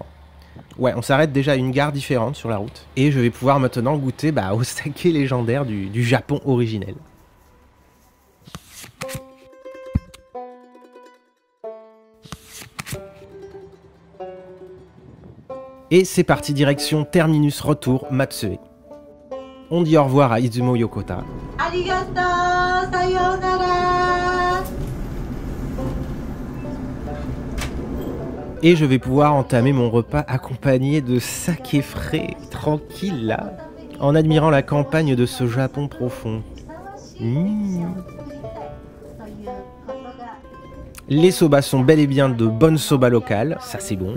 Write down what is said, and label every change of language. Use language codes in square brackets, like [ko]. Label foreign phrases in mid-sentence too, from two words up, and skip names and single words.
[fr] Ouais, on s'arrête déjà à une gare différente sur la route. Et je vais pouvoir maintenant goûter au saké légendaire du Japon originel. Et c'est parti, direction terminus retour Matsue. On dit au revoir à Izumo Yokota. [ja] ありがとう、さようなら. [fr] Et je vais pouvoir entamer mon repas accompagné de saké frais, tranquille là, en admirant la campagne de ce Japon profond. Les soba sont bel et bien de bonnes soba locales, ça c'est bon.